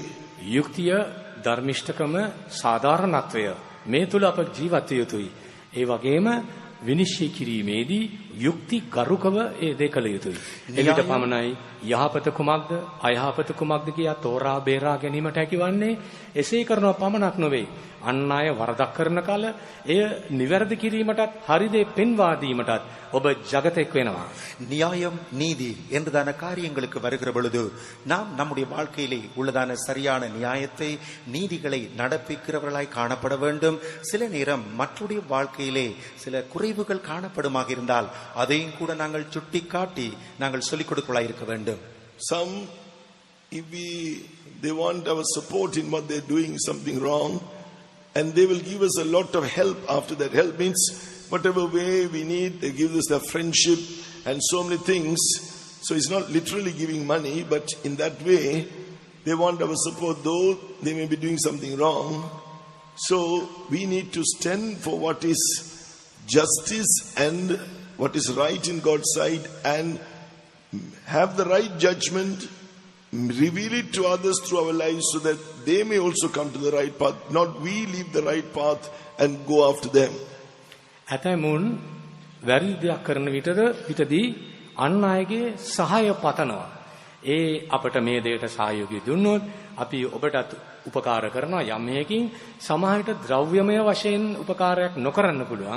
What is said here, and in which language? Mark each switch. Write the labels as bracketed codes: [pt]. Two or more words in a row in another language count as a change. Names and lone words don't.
[si] යුක්තිය ධර්මිෂ්ඨකම සාධාරණත්වය මේ තුල අප ජීවත් විය යුතුයි. ඒ වගේම විනිශ්චය කිරීමේදී යුක්ති ගරුකව ඒ දේ කළ යුතුයි. එවිට පමණයි යහපත කුමක්ද අයහපත කුමක්ද කියා තෝරා බේරා ගැනීමට හැකිවන්නේ. එසේ කරනව පමණක් නොවේ. අන් අය වරදක් කරන කල එය නිවැරදි කිරීමටත් හරි දේ පෙන්වා දීමටත් ඔබ ජගතෙක් වෙනවා. [ta] நியாயம் நீதி என்றதான காரியங்களுக்கு வருகிற பொழுது நாம் நம்முடைய வாழ்க்கையிலே உள்ளதான சரியான நியாயத்தை நீதிகளை நடப்பிக்கிறவர்களாய் காணப்பட வேண்டும். சில நேரம் மற்றவருடைய வாழ்க்கையிலே சில குறைவுகள் காணப்படுமாக இருந்தால் அதையும் கூட நாங்கள் சுட்டி காட்டி நாங்கள் சொல்லிக் கொடுக்கலாய் இருக்க வேண்டும். [en] Some, if they want our support in what they're doing something wrong, and they will give us a lot of help after that. Help means whatever way we need, they give us their friendship and so many things. So it's not literally giving money, but in that way they want our support, though they may be doing something wrong. So we need to stand for what is justice and what is right in God's sight, and have the right judgment, reveal it to others through our lives so that they may also come to the right path, not we leave the right path and go after them. [si] ඇතැමුන් වැරදි දෙයක් කරන විටදී අන් අයගේ සහාය පතනවා. ඒ අපට මේ දෙයට සහයෝගය දුන්නොත් අපි ඔබටත් උපකාර කරනවා යම් හේකින්. සමාජයට ද්‍රව්‍යමය වශයෙන් උපකාරයක් නොකරන්න පුළුවන්.